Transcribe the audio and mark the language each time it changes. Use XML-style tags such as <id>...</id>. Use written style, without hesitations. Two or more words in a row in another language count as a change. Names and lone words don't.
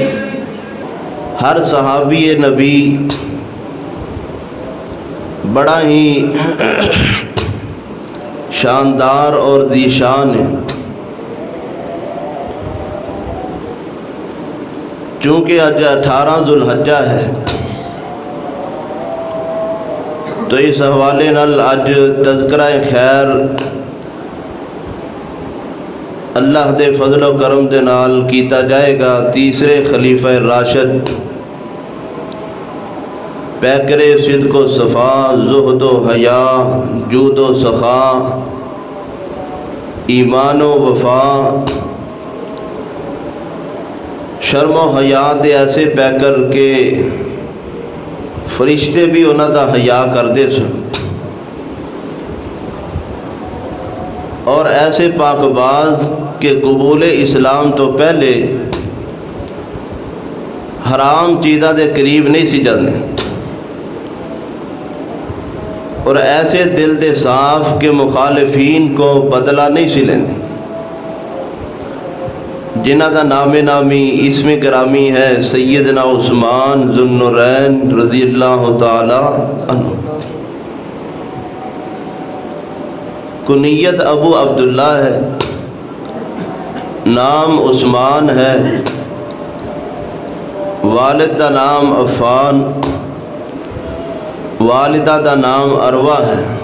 <ur>ہر صحابی نبی بڑا ہی شاندار اور ذیشان ہے، چونکہ آج 18 ذوالحجہ ہے تو اس حوالے نال آج تذکرہ خیر</ur> <pa>اللہ دے فضل و کرم دے نال کیتا جائے گا تیسرے خلیفہ راشد، پیکر صدق و صفا، زہد و حیا، جود و سخا، ایمان و وفا، شرم و حیا دے ایسے پیکر کے فرشتے بھی انہاں دا حیا کردے سن، اور ایسے پاک باز کہ قبول اسلام تو پہلے حرام چیزاں دے قریب نہیں سی جاندے، اور ایسے دل دے صاف کہ مخالفین کو بدلہ نہیں سی لیندے، جنہ دا نام نامی اسم گرامی ہے سیدنا عثمان ذو النورین</pa> <ar>رضی اللہ تعالی عنہ۔</ar> <pa>کنیت ابو عبداللہ ہے، نام عثمان ہے، والد دا نام عفان، والدہ دا نام عروہ ہے۔</pa>